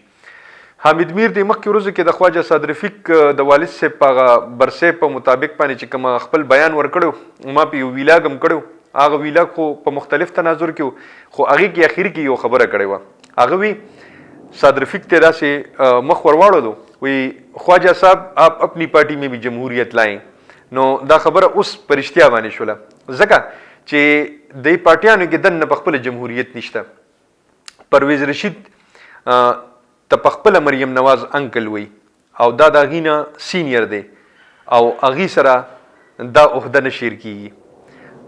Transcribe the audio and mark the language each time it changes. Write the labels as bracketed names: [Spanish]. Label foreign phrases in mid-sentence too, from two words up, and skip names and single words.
[Pashto] حامد میر د مخکې ورځو کې د خواجه صادر رفیق د والد صاحب په هغه برصاحب په مطابق باندې چې کوم خپل بیان ورکړو، ما په یو ویلاګ هم کړو، هغه ویلاګ خو په مختلف تناظر کې و، خو هغې کې اخري کې یو خبره کړې وه. هغه وی صادر رفیق ته داسې مخ ورواړلو، وی [Urdu] خواجه صاحب آپ اپنی پارٹی میں بھی جمہوریت لائیں. [Pashto] نو دا خبره اوس په رښتیا باندې شوله، ځکه چې د پارټیانو کې دننه په خپله جمهوریت نشته. پرویز رشید ته په خپله مریم نواز انکل وی او دا د هغې نه سینیر دی او هغې سره دا عهده نه شیر کیږي.